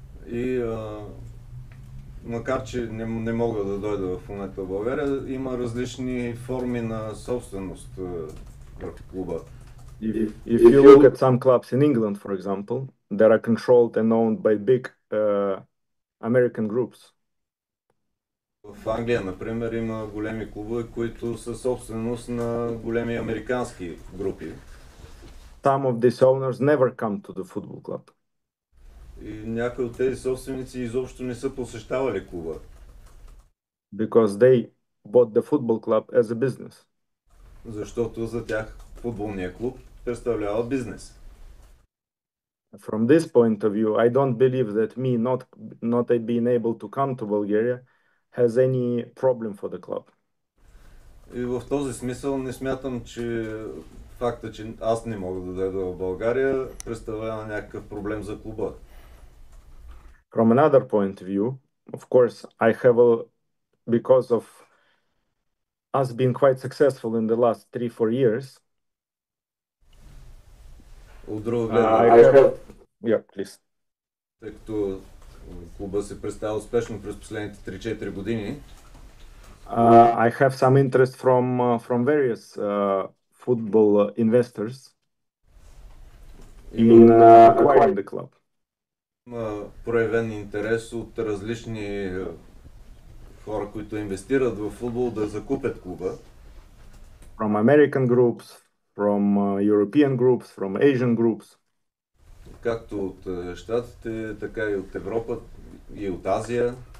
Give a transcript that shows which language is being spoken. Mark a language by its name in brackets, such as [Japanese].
[Bulgarian] И макар, че не мога да дойда в момента в България, има различни форми на собственост върху клуба. [English] If you look at some clubs in England, for example, that are controlled and owned by big American groups. [Bulgarian] В Англия, например, има големи клубове, които са собственост на големи американски групи. [English] Some of these owners never come to the football club. [Bulgarian] И някои от тези собственици изобщо не са посещавали клуба. [English] Because they bought the football club as a business. [Bulgarian] Защото за тях футболния клуб представлява бизнес. [English] From this point of view, I don't believe that me not being able to come to Bulgaria has any problem for the club. [Bulgarian] И в този смисъл не смятам, че факта, че аз не мога да дойда в България, представлява някакъв проблем за клуба. [English] From another point of view, of course, I have because of us being quite successful in the last 3-4 years. [Bulgarian] От друга гледна, [English] yeah, please. [Bulgarian] Тъй като клуба се представя успешно през последните 3-4 години. [English] I have some interest from various football investors in acquiring the club. [Bulgarian] Има проявен интерес от различни хора, които инвестират в футбол, да закупят клуба. [English] From American groups, from European groups, from Asian groups. [Bulgarian] Както от Щатите, така и от Европа и от Азия.